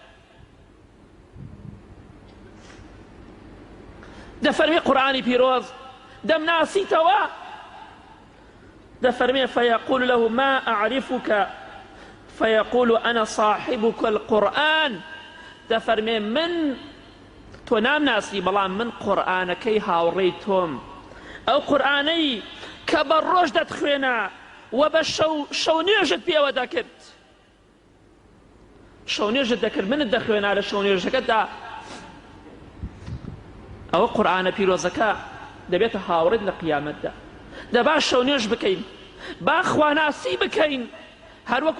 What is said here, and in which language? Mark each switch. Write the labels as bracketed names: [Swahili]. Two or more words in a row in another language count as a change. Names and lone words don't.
[Central Kurdish] دەفەرمێ قورئانی پیرۆز دەمناسیتەوە دەفەرمێ [Arabic] فيقول له ما أعرفك فيقول أنا صاحبك القرآن [Central Kurdish] دەفەرمێ من تۆ نامناسی بەڵام من قورئانەکەی هاوڕێی تۆم ئەو قورئانەی کە بە ڕۆژ دەتخوێنە و بە شەو نوێژت پێوە دەکرد شەو نوێژت دەکرد منت دەخوێنا لە شەو نوێژەکەتدا ئەوە قورئانە پیرۆزەکە دەبێتە هاوڕێت لە قیامەتدا دەبا شەو نوێژ بکەین با خواناسی بکەین هەروەکو